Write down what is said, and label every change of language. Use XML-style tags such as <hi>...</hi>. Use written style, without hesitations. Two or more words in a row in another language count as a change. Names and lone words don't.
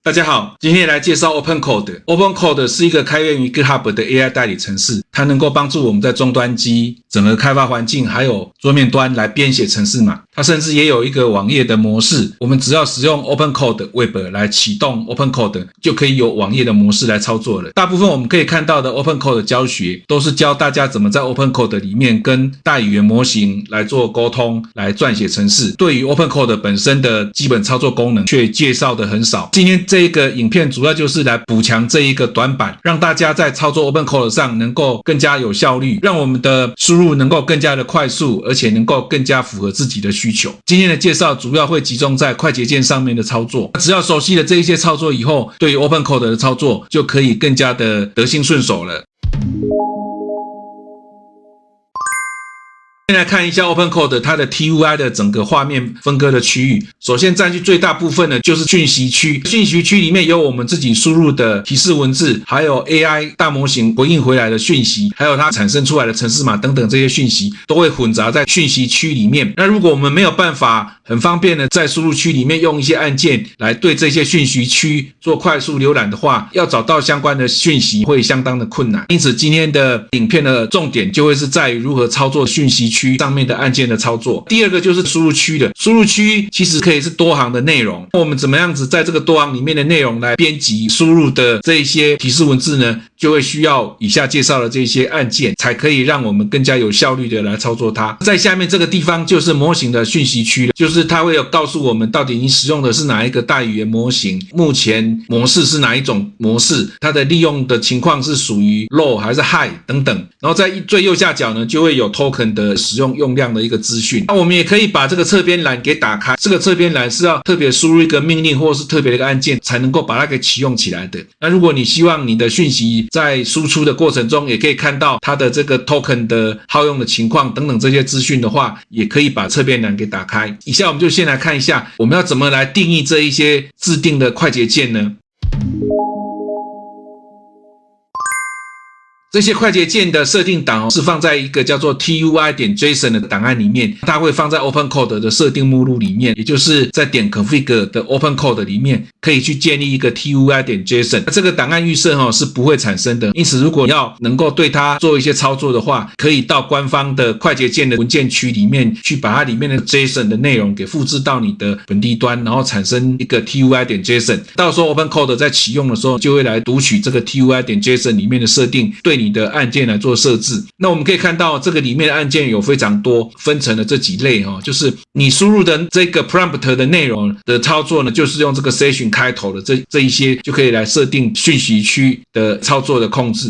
<zh>大家好，今天來介紹 OpenCode。OpenCode 是一個開源於 GitHub 的 AI 代理程式，它能夠幫助我們在終端機、整個開發環境還有桌面端來編寫程式碼。它甚至也有一個網頁的模式，我們只要使用 OpenCode Web 來啟動 OpenCode，就可以有網頁的模式來操作了。大部分我們可以看到的 OpenCode 教學都是教大家怎麼在 OpenCode 裡面跟大語言模型來做溝通，來撰寫程式。對於 OpenCode 本身的基本操作功能卻介紹的很少。今天這個影片主要就是來補強這一個短板，讓大家在操作 OpenCode 上能夠更加有效率，讓我們的輸入能夠更加的快速，而且能夠更加符合自己的需求。今天的介紹主要会集中在快捷鍵上面的操作，只要熟悉了这一些操作以後，對於 OpenCode 的操作就可以更加的得心順手了。先來看一下 OpenCode 它的 TUI 的整個畫面分割的區域。首先佔據最大部分的就是訊息區，訊息區裡面有我們自己輸入的提示文字，還有 AI 大模型回應回來的訊息，還有它產生出來的程式碼等等，這些訊息都會混雜在訊息區裡面。那如果我們沒有辦法很方便的在輸入區裡面用一些按鍵來對這些訊息區做快速瀏覽的話，要找到相關的訊息會相當的困難。因此今天的影片的重點就會是在於如何操作訊息區上面的按鍵的操作。第二個就是輸入區的，輸入區其實可以是多行的內容，我們怎麼樣子在這個多行裡面的內容來編輯輸入的這一些提示文字呢？就會需要以下介紹的這些按鍵，才可以讓我們更加有效率的來操作它。在下面這個地方就是模型的訊息區了，就是它会有告訴我們到底你使用的是哪一個大語言模型，目前模式是哪一種模式，它的利用的情況是屬於 low 還是 high 等等。然後在最右下角呢，就會有 token 的使用用量的一個資訊。那我們也可以把這個側邊欄給打開，這個側邊欄是要特別輸入一個命令或是特別的一個按鍵才能夠把它給啟用起來的。那如果你希望你的訊息在輸出的过程中也可以看到它的這個 token 的耗用的情況等等這些資訊的話，也可以把側邊欄給打開。以下我們就先來看一下我們要怎麼來定義這一些自定的快捷鍵呢？這些快捷鍵的設定檔是放在一個叫做 TUI.json 的檔案裡面，它會放在 OpenCode 的設定目錄裡面，也就是在點 config 的 OpenCode 裡面可以去建立一個 TUI.json。這個檔案預設是不會產生的，因此如果要能夠對它做一些操作的話，可以到官方的快捷鍵的文件區裡面去把它裡面的 JSON 的內容給複製到你的本地端，然後產生一個 TUI.json。到時候 OpenCode 在啟用的時候就會來讀取這個 TUI.json 裡面的設定，對你的按鍵來做設置。那我們可以看到這個裡面的按鍵有非常多，分成了這幾類就是你輸入的這個 prompt 的內容的操作呢，就是用這個 session 開頭的這一些就可以來設定訊息區的操作的控制。</zh>